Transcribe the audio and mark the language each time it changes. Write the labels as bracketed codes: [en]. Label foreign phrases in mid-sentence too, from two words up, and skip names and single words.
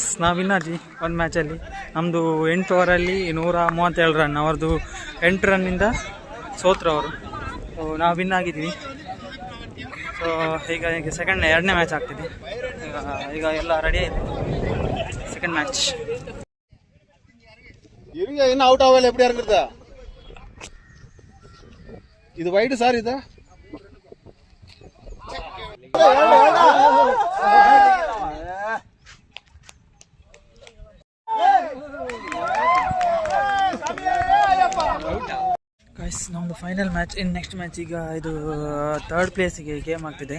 [kn] ನಾವು ವಿನ್ ಆದ್ವಿ ಒಂದು ಮ್ಯಾಚಲ್ಲಿ. ನಮ್ಮದು 8 ಓವರಲ್ಲಿ 137 ರನ್. ಅವ್ರದ್ದು 8 ರನ್ನಿಂದ ಸೋತ್ರು ಅವರು. ನಾವು ವಿನ್ ಆಗಿದ್ವಿ. ಸೊ ಈಗ ಎರಡನೇ ಮ್ಯಾಚ್ ಆಗ್ತಿದೆ. ಈಗ ಎಲ್ಲ ರೆಡಿ ಆಯಿತು. [en] second match [ta] இவங்க என்ன அவுட் ஆகல எப்படியா இருக்கிறதா? இது வைடு சார் இது. [kn] ಗೈಸ್ ನಮ್ಮದು [en] final match. [kn] ಇನ್ನು [en] next match [kn] ಈಗ ಇದು 3rd ಪ್ಲೇಸಿಗೆ ಗೇಮ್ ಆಗ್ತಿದೆ.